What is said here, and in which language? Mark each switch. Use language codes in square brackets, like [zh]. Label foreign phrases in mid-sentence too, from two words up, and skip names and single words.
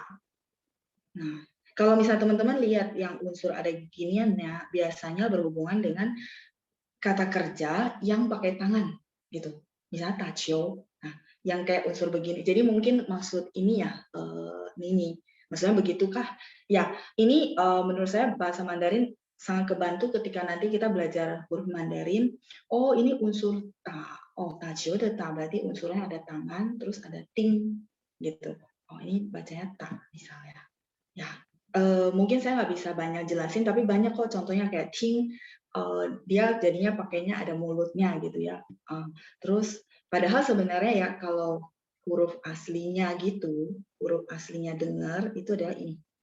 [id] Nah, kalau misalnya teman-teman lihat yang unsur ada beginiannya, biasanya berhubungan dengan kata kerja yang pakai tangan gitu. Misalnya tacio. Nah, yang kayak unsur begini. Jadi mungkin maksud ini ya, Nini. Maksudnya begitukah? Ya, ini menurut saya bahasa Mandarin sangat kebantu ketika nanti kita belajar huruf Mandarin. Oh, ini unsur ta. Oh, [zh] 打球的打 [id] berarti unsurnya ada tangan, terus ada ting gitu. Oh, ini bacanya ta misalnya. Ya, mungkin saya nggak bisa banyak jelasin, tapi banyak kok contohnya kayak ting, dia jadinya pakainya ada mulutnya gitu ya. Terus padahal sebenarnya ya kalau huruf aslinya gitu, huruf aslinya dengar itu adalah ini.